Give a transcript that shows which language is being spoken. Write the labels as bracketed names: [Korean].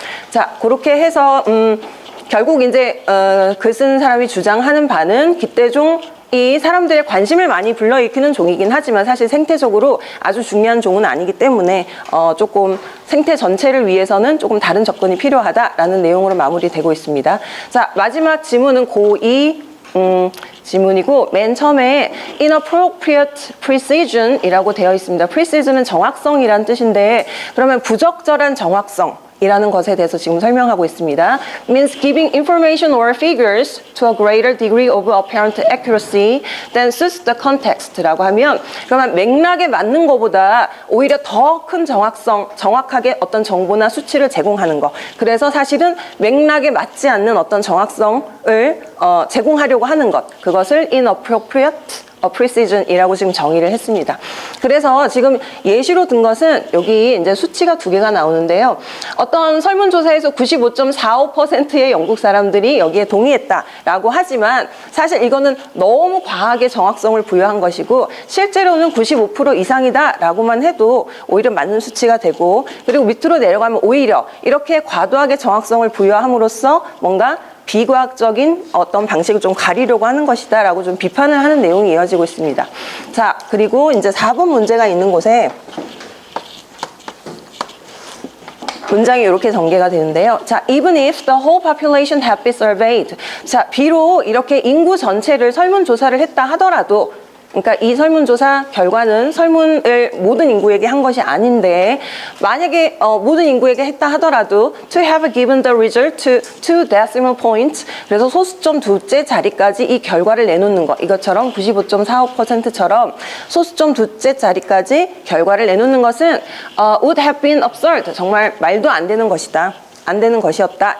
[Korean] 자, 그렇게 해서 결국 이제 글 쓰는 사람이 주장하는 바는 기대종이 사람들의 관심을 많이 불러일으키는 종이긴 하지만 사실 생태적으로 아주 중요한 종은 아니기 때문에 조금 생태 전체를 위해서는 조금 다른 접근이 필요하다라는 내용으로 마무리되고 있습니다. 자, 마지막 지문은 고2 지문이고 맨 처음에 inappropriate precision이라고 되어 있습니다. precision은 정확성이란 뜻인데 그러면 부적절한 정확성 이라는 것에 대해서 지금 설명하고 있습니다. [English] means giving information or figures to a greater degree of apparent accuracy than suits the context [Korean] 라고 하면 그러면 맥락에 맞는 것보다 오히려 더 큰 정확하게 어떤 정보나 수치를 제공하는 것. 그래서 사실은 맥락에 맞지 않는 어떤 정확성을 제공하려고 하는 것. 그것을 inappropriate precision이라고 지금 정의를 했습니다. 그래서 지금 예시로 든 것은 여기 이제 수치가 두 개가 나오는데요. 어떤 설문조사에서 95.45%의 영국 사람들이 여기에 동의했다라고 하지만 사실 이거는 너무 과하게 정확성을 부여한 것이고 실제로는 95% 이상이다라고만 해도 오히려 맞는 수치가 되고 그리고 밑으로 내려가면 오히려 이렇게 과도하게 정확성을 부여함으로써 뭔가 비과학적인 어떤 방식을 좀 가리려고 하는 것이다 라고 좀 비판을 하는 내용이 이어지고 있습니다. 자, 그리고 이제 4번 문제가 있는 곳에 문장이 이렇게 전개가 되는데요. [English] 자, even if the whole population had been surveyed. [Korean] 자, 비록 이렇게 인구 전체를 설문조사를 했다 하더라도 그러니까 이 설문조사 결과는 설문을 모든 인구에게 한 것이 아닌데 만약에 모든 인구에게 했다 하더라도 [English] to have given the result to two decimal points [Korean] 그래서 소수점 두째 자리까지 이 결과를 내놓는 것 이것처럼 95.45%처럼 소수점 두째 자리까지 결과를 내놓는 것은 [English] would have been absurd [Korean] 정말 말도 안 되는 것이다. 안 되는 것이었다.